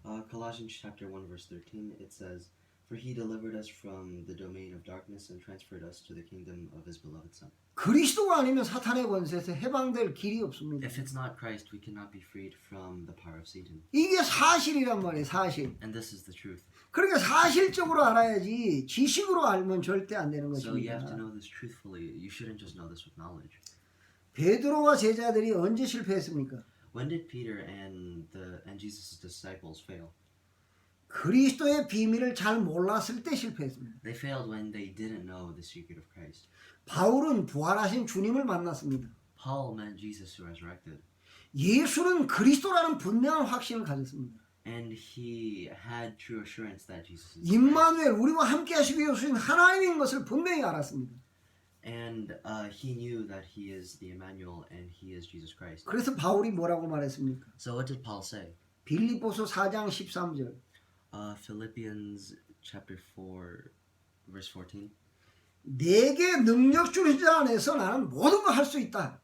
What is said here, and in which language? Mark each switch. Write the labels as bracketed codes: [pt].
[en] Colossians chapter 1 verse 13, it says, For he delivered us from the domain of darkness and transferred us to the kingdom of his beloved Son. [ko] 그리스도가 아니면 사탄의 권세에서 해방될 길이 없습니다. [en] If it's not Christ, we cannot be freed from the power of Satan. [ko] 이게 사실이란 말이에요. 사실. [en] And this is the truth. [ko] 그러니까 사실적으로 알아야지 지식으로 알면 절대 안 되는 [en] So you have to [ko] 것입니다. [en] know this truthfully. You shouldn't just know this with knowledge. [ko] 베드로와 제자들이 언제 실패했습니까? [en] When did Peter and Jesus' disciples fail? [ko] 그리스도의 비밀을 잘 몰랐을 때 실패했습니다. [en] They failed when they didn't know the secret of Christ. [ko] 바울은 부활하신 주님을 만났습니다. [en] Paul met Jesus who resurrected. [ko] 예수는 그리스도라는 분명한 확신을 가졌습니다. [en] And he had true assurance that Jesus is [ko] 임마누엘 우리와 함께 하시기 위해 오신 하나님인 것을 분명히 알았습니다. [en] And he knew that he is the Emmanuel and he is Jesus Christ. [ko] 그래서 바울이 뭐라고 말했습니까? [en] So what did Paul say? [ko] 빌립보서 4장 13절. [en] Philippians chapter 4 verse 14. [ko] 내게 능력 주신 자 안에서 나는 모든 걸 할 수 있다.